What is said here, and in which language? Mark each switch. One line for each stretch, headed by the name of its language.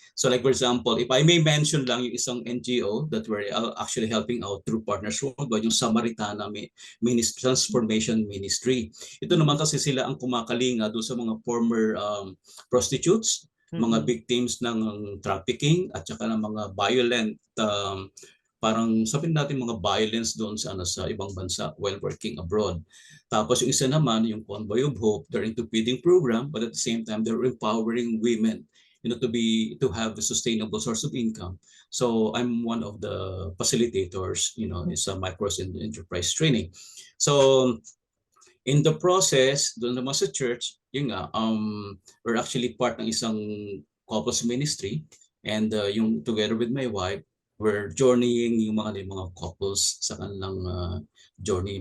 English: So like for example, if I may mention
Filipino: lang yung isang
English: NGO that we're actually helping out through Partners Worldwide, yung Samaritana Transformation Ministry.
Filipino: Ito naman kasi sila ang kumakalinga doon sa mga former prostitutes, mga victims ng trafficking at saka ng mga violent parang sabihin natin mga violence doon sa ibang bansa
English: while working abroad.
Filipino: Tapos yung isa naman,
English: yung Convoy of Hope, they're into feeding program, but at the same time, they're empowering women, to have a sustainable source of income. So I'm one of the facilitators, is a micro enterprise training. So in the process,
Filipino: doon naman sa
English: church, we're actually part ng isang couples ministry, and yung together with my wife, we're journeying yung mga couples
Filipino: sa kanilang
English: journey.